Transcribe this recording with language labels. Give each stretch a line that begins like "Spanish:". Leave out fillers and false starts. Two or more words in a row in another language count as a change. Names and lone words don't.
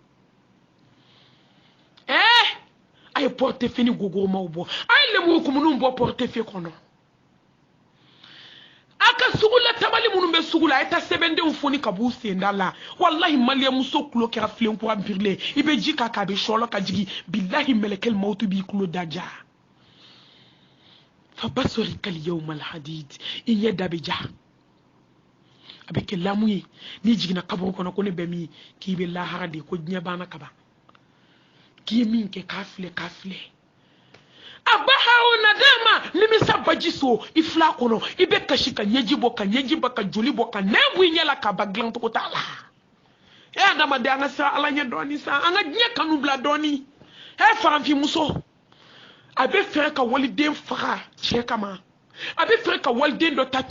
Bambara: a ye portefeuille ni gogoromaw bɔ a ye lemurukumuniw bɔ portefeuille kɔnɔ a ka sugula tabali minnu bɛ sugu la a ye taa sɛbɛndenw foni ka b'u senda la walahi maliyɛnmuso tulo kɛra filenkura birilen i bɛ ji k'a kan a bɛ sɔlɔ ka jigin bilahi mɛlɛkɛl mawutu b'i tulo daja
Arabic: فبصرك اليوم الحديد
Bambara: i ɲɛ da bɛ ja a bɛ kɛ lamu ye n'i jiginna kaburu kɔnɔ ko ne bɛ min k'i bɛ lahara de ko diɲɛ banna ka ban k'i ye min kɛ k'a filɛ a ba hawo nadama nimisa baji so i fila kɔnɔ i bɛ kasi ka ɲɛji bɔ ka ɲɛji ba ka joli bɔ ka nɛn bɔ i ɲɛ la k'a ba dilan cogo t'a la adamaden an ka siran ala ɲɛ dɔɔni sa an ka diɲɛ kanu bila dɔɔni farafinmuso a bɛ fɛrɛ ka waliden faga cɛ kama a bɛ fɛrɛ ka waliden dɔ ta